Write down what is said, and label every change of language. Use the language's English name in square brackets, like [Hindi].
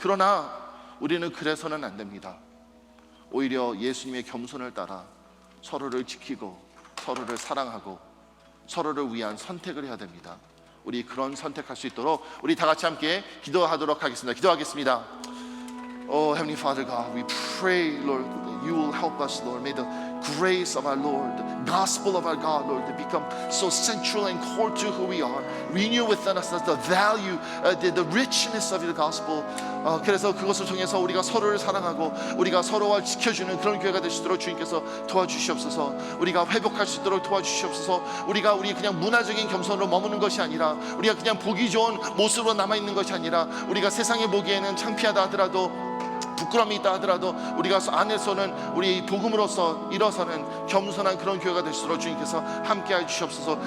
[Korean] 그러나 우리는 그래서는 안 됩니다. 오히려 예수님의 겸손을 따라 서로를 지키고 서로를 사랑하고 서로를 위한 선택을 해야 됩니다. 우리 그런 선택할 수 있도록 우리 다 같이 함께 기도하도록 하겠습니다. 기도하겠습니다. [English] Oh, Heavenly Father God, we pray, Lord, that you will help us, Lord. May the grace of our Lord, the gospel of our God, Lord, to become so central and core to who we are. Renew within us the value, the richness of your gospel. [Korean] 그래서 그것을 통해서 우리가 서로를 사랑하고 우리가 서로를 지켜주는 그런 교회가 될 수 있도록 주님께서 도와주시옵소서. 우리가 회복할 수 있도록 도와주시옵소서. 우리 그냥 문화적인 겸손으로 머무는 것이 아니라, 우리가 그냥 보기 좋은 모습으로 남아있는 것이 아니라, 우리가 세상에 보기에는 창피하다 하더라도, 부끄러움이 있다 하더라도 우리가 안에서는 우리 복음으로서 일어서는 겸손한 그런 교회가 될 수 있도록 주님께서 함께 해주시옵소서.